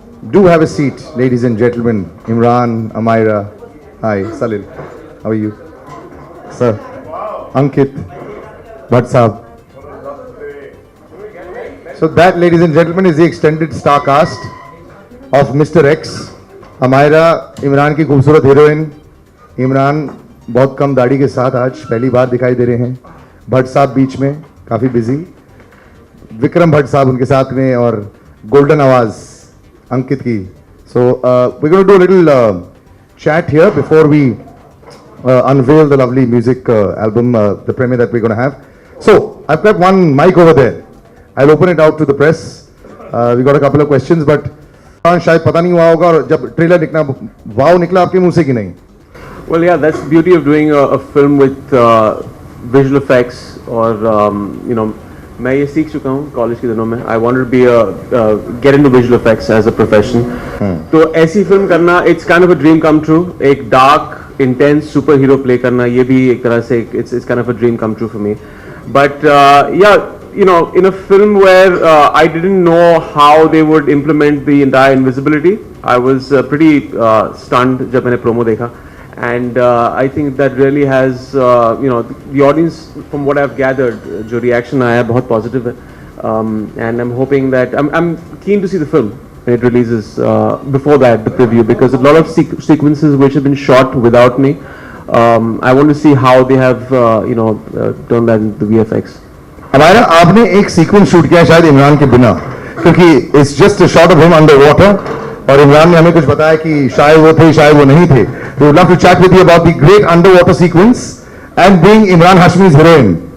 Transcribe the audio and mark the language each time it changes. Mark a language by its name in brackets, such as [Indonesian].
[English] Do have a seat, ladies and gentlemen. Imran, Amira. Hi, Salil. How are you? Sir. Ankit. Bhatt Saab. So that, ladies and gentlemen, is the extended star cast of Mr. X. [Hindi] Amira, Imran की खूबसूरत heroine. Imran बहुत कम दाढ़ी के साथ आज पहली बार दिखाई दे रहे हैं. भट्ट साहब बीच में काफ़ी बिजी. विक्रम भट्ट साहब उनके साथ में और गोल्डन आवाज़ अंकित की. [English] So we're going to do a little chat here before we unveil the lovely music album, the premiere that we're going to have. So I've got one mic over there. I'll open it out to the press. We got a couple of questions, but [Hindi] शायद पता नहीं हुआ होगा और जब trailer निकला वाव निकला आपके मुंह से कि नहीं? [English] Well, yeah, that's the beauty of doing a film with visual effects or you know, [Hindi] मैं ये सीख चुका हूँ कॉलेज के दिनों में. [English] I wanted to be get into visual effects as a profession. [Hindi] तो ऐसी फिल्म करना, [English] it's kind of a dream come true. [Hindi] एक dark, intense superhero play करना, ये भी एक तरह से [English] it's kind of a dream come true for me. But yeah, you know, in a film where I didn't know how they would implement the entire invisibility, I was pretty stunned [Hindi] जब मैंने promo देखा. [English] And I think that really has, you know, the audience, from what I've gathered, [Hindi] जो reaction आया है बहुत positive है. [English] And I'm hoping that I'm keen to see the film when it releases. Before that, the preview, because a lot of sequences which have been shot without me, I want to see how they have, you know, done that in the VFX. [Hindi] हमारा आपने एक sequence shoot किया शायद इमरान के बिना, क्योंकि [English] it's just a shot of him under water [Hindi] और इमरान ने हमें कुछ बताया कि शायद वो थे शायद वो नहीं थे. [English] We would love to chat with you about the great underwater sequence and being Imran Hashmi's heroine.